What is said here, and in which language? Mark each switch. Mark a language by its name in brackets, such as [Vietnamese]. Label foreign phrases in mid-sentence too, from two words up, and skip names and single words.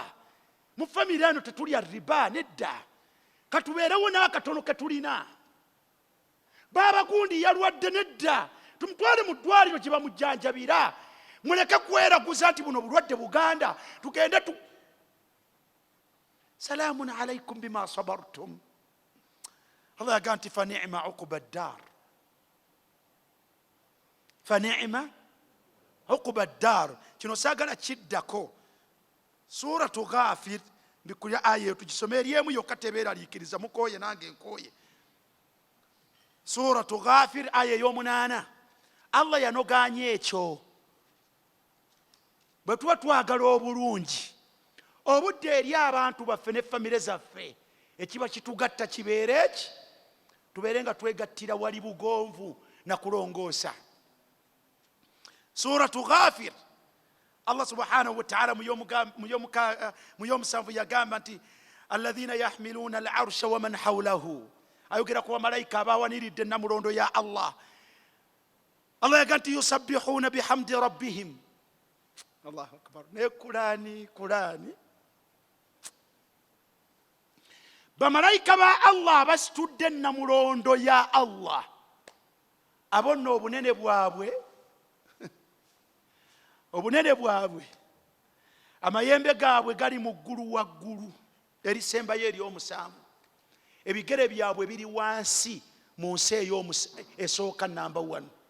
[Ganda] Mu famire eno tetulya riba, nedda. Katubeerewo n'akatono ke tulina. Baba gundi yalwadde, nedda, tumutwale mu ddwaliro gye bamujjanjabira. Muleke kweraguza nti buno bulwadde Buganda, tugende [Arabic] سلام عليكم بما صبرتم. [Ganda] Allah yagamba nti [Arabic] فنعم عقبى الدار، فنعم عقبى الدار. [Ganda] Kino saagala kiddako. Suratu Ghafir, mbikulya aya eyo tugisome eryemu yokka tebeeraliikiriza, mukooye nange nkooye. Suratu Ghafir aya ey'omunaana, Allah yanogaanya ekyo. Bwe tuba twagala obulungi, obudde eri abantu baffe ne famire zaffe, ekiba kitugatta kibeere eki, tubeere nga twegattira wali bugonvu na kulongoosa. Suratu Ghafir, Allah [Arabic] سبحانه وتعالى [Ganda] mu y'omusanvu yagamba nti [Arabic] الذين يحملون العرش ومن حوله, [Ganda] ayogera ku bamalayika abawaniridde namulondo ya Allah. Allah yagamba nti [Arabic] يسبحون بحمد ربهم. الله أكبر. [Ganda] Ne Kurani bamalayika ba Allah basitudde namulondo ya Allah, abo nno obunene bwabwe amayembe gaabwe gali mu ggulu waggulu erisembayo ery'omusanvu, ebigere byabwe biri wansi mu nsi esooka namba 1.